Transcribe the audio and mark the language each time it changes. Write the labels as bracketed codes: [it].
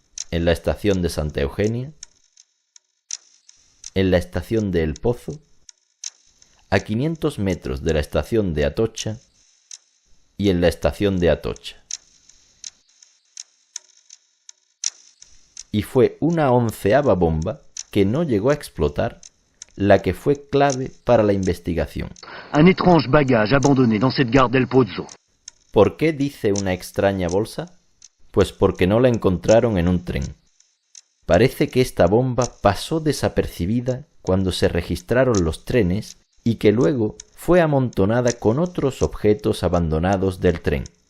[es] En la estación de Santa Eugenia, en la estación de El Pozo, a 500 metros de la estación de Atocha y en la estación de Atocha. Y fue una 11ª bomba que no llegó a explotar la que fue clave para la investigación. [fr] Un étrange bagage abandonné dans cette gare del Pozzo. [es] ¿Por qué dice una extraña bolsa? Pues porque no la encontraron en un tren. Parece que esta bomba pasó desapercibida cuando se registraron los trenes y que luego fue amontonada con otros objetos abandonados del tren.